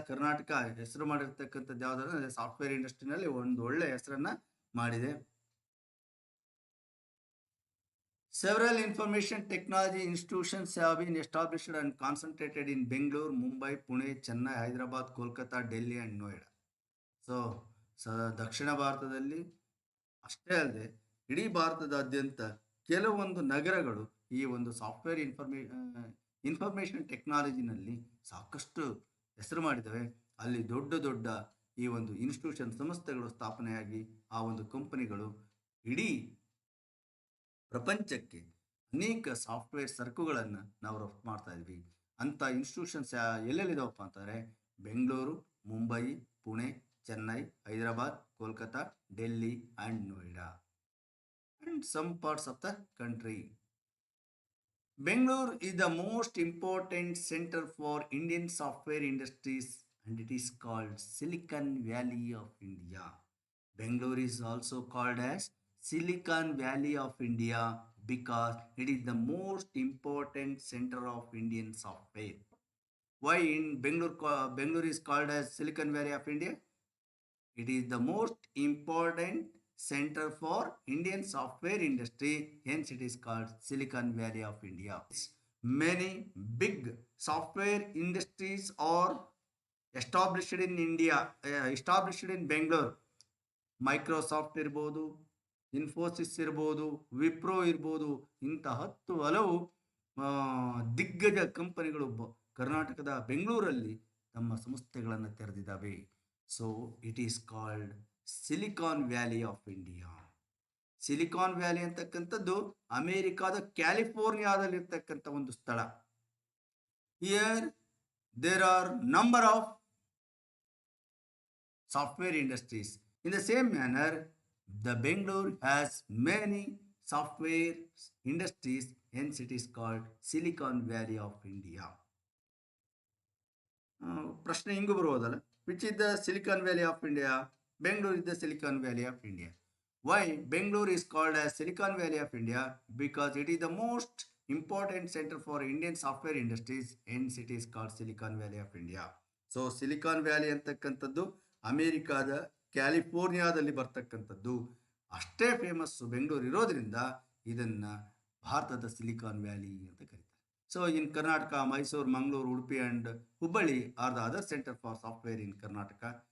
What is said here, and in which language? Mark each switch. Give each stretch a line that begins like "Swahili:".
Kannada: ಕರ್ನಾಟಕ ಹೆಸರು ಮಾಡಿರ್ತಕ್ಕಂಥದ್ದು ಯಾವುದಾದ್ರೆ ಸಾಫ್ಟ್ವೇರ್ ಇಂಡಸ್ಟ್ರಿನಲ್ಲಿ ಒಂದು ಒಳ್ಳೆಯ ಹೆಸರನ್ನು ಮಾಡಿದೆ.
English: Several information technology institutions have been established and concentrated in Bangalore, Mumbai, Pune, Chennai, Hyderabad, Kolkata, Delhi and Noida.
Kannada: So ದಕ್ಷಿಣ ಭಾರತದಲ್ಲಿ ಅಷ್ಟೇ ಅಲ್ಲದೆ ಇಡೀ ಭಾರತದಾದ್ಯಂತ ಕೆಲವೊಂದು ನಗರಗಳು ಈ ಒಂದು ಸಾಫ್ಟ್ವೇರ್ ಇನ್ಫಾರ್ಮೇಷನ್ ಟೆಕ್ನಾಲಜಿನಲ್ಲಿ ಸಾಕಷ್ಟು ಹೆಸರು ಮಾಡಿದ್ದಾವೆ. ಅಲ್ಲಿ ದೊಡ್ಡ ದೊಡ್ಡ ಈ ಒಂದು ಇನ್ಸ್ಟಿಟ್ಯೂಷನ್ ಸಂಸ್ಥೆಗಳು ಸ್ಥಾಪನೆಯಾಗಿ ಆ ಒಂದು ಕಂಪನಿಗಳು ಇಡೀ ಪ್ರಪಂಚಕ್ಕೆ ಅನೇಕ ಸಾಫ್ಟ್ವೇರ್ ಸರಕುಗಳನ್ನು ನಾವು ರಫ್ತು ಮಾಡ್ತಾ ಇದ್ವಿ. ಅಂಥ ಇನ್ಸ್ಟಿಟ್ಯೂಷನ್ಸ್ ಎಲ್ಲೆಲ್ಲಿದಾವಪ್ಪ ಅಂತಂದರೆ Bengaluru, Mumbai, Pune, Chennai, Hyderabad, Kolkata, Delhi and Noida
English: and some parts of the country. Bangalore is the most important center for Indian software industries and it is called Silicon Valley of India. Bangalore is also called as Silicon Valley of India because it is the most important center of Indian software. Why in Bangalore is called as Silicon Valley of India? It is the most important center for Indian software industry, hence it is called Silicon Valley of India. Many big software industries are established in India, established in Bangalore. Microsoft ಇರ್ಬೋದು,
Kannada: ಇನ್ಫೋಸಿಸ್ ಇರ್ಬೋದು, ವಿಪ್ರೋ ಇರ್ಬೋದು, ಇಂಥ 10 ಹಲವು ದಿಗ್ಗಜ ಕಂಪನಿಗಳು ಕರ್ನಾಟಕದ ಬೆಂಗಳೂರಲ್ಲಿ ತಮ್ಮ ಸಂಸ್ಥೆಗಳನ್ನು ತೆರೆದಿದ್ದಾವೆ.
English: So it is called Silicon Valley of India.
Kannada: Silicon valley ಅಂತಕ್ಕಂಥದ್ದು ಅಮೆರಿಕಾದ ಕ್ಯಾಲಿಫೋರ್ನಿಯಾದಲ್ಲಿರ್ತಕ್ಕಂಥ ಒಂದು ಸ್ಥಳ.
English: Here there are number of software industries. In the same manner, the Bangalore has many software industries, hence it is called Silicon Valley of India.
Kannada: ಪ್ರಶ್ನೆ ಹಿಂಗೂ ಬರುವುದಲ್ಲ,
English: Which is the Silicon Valley of India? Bengaluru is the Silicon Valley of India. Why Bangalore is called as Silicon Valley of India? Because it is the most important center for Indian software industries, hence it is called Silicon Valley of India.
Kannada: So silicon valley ಅಂತಕ್ಕಂಥದ್ದು ಅಮೇರಿಕಾದ ಕ್ಯಾಲಿಫೋರ್ನಿಯಾದಲ್ಲಿ ಬರ್ತಕ್ಕಂಥದ್ದು. ಅಷ್ಟೇ famous Bengaluru ಇರೋದ್ರಿಂದ ಇದನ್ನು ಭಾರತದ silicon valley ಅಂತ ಕರೀತಾರೆ.
English: So in Karnataka, Mysuru, Mangaluru, Udupi and Hubballi are the other center for software in Karnataka.